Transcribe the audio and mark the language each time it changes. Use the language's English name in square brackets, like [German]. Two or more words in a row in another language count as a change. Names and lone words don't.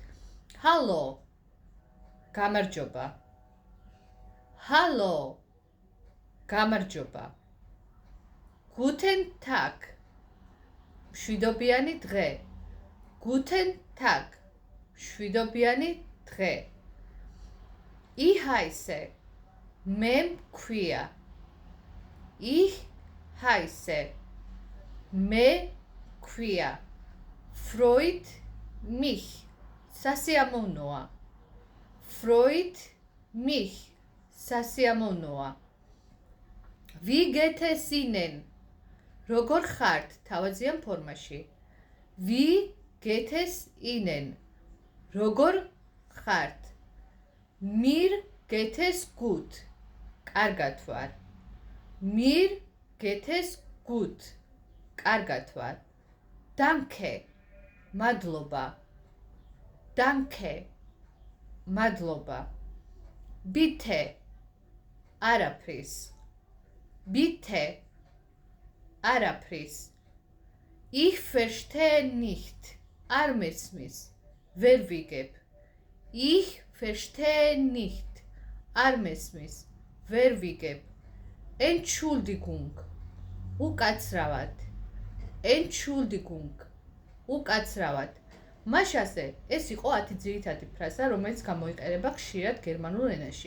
[Georgian] ჰალო. გამარჯობა. ჰალო. გამარჯობა. [German] Guten Tag. [Georgian] შვიდობიანი დღე. [German] Guten Tag. [Georgian] შვიდობიანი დღე. [German] Ich heiße. [Georgian] მე მქვია. [German] Ich heiße. [Georgian] მე მქვია. [German] Freut mich. სასიამოვნოა. Freut mich. სასიამოვნოა. Wie geht es Ihnen? [Georgian] როგორ ხართ თავაზიან ფორმაში? [German] Wie geht es Ihnen? [Georgian] როგორ ხართ? [German] Mir geht es gut. [Georgian] კარგად ვარ. [German] Mir geht es gut. [Georgian] კარგად ვარ. [German] Danke. მადლობა. Danke. მადლობა. Bitte. არაფრის. Bitte. არაფრის. Ich verstehe nicht. [Georgian] არ მესმის. ვერ ვიგებ. [German] Ich verstehe nicht. [Georgian] არ მესმის. ვერ ვიგებ. Entschuldigung. უკაცრავად. Entschuldigung. უკაცრავად. მაშასე, ეს იყო 10 ძირითადი ფრაზა, რომელიც გამოიყენება ხშირად გერმანულ ენაში.